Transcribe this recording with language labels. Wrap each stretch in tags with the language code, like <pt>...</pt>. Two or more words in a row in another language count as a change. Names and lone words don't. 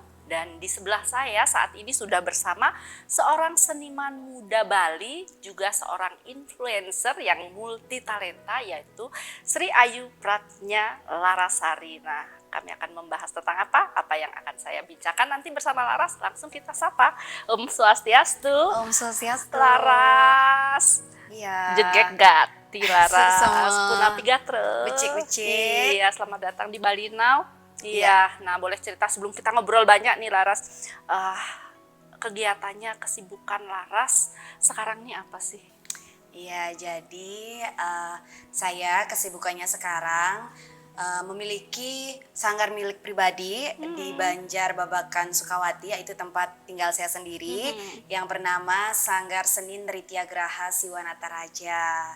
<id>Dan di sebelah saya saat ini sudah bersama seorang seniman muda Bali, juga seorang influencer yang multi talenta, yaitu Sri Ayu Pratnya Larasari. Nah, kami akan membahas tentang apa yang akan saya bincangkan nanti bersama Laras. Langsung kita sapa. Om Swastiastu. Om Swastiastu. Laras. Iya.</id> <ban>Jegek gati Laras.</ban> <id>Sama.</id> <ban>Punapi gatre. Becik-becik.</ban> <id>Iya, selamat datang di Bali Now. Iya, nah boleh cerita sebelum kita ngobrol banyak nih Laras. Kegiatannya, kesibukan Laras sekarang nih apa sih? Iya, jadi saya kesibukannya sekarang memiliki sanggar milik pribadi di Banjar Babakan Sukawati, yaitu tempat tinggal saya sendiri, yang bernama Sanggar Seni Nritya Graha Siwanata Raja.</id>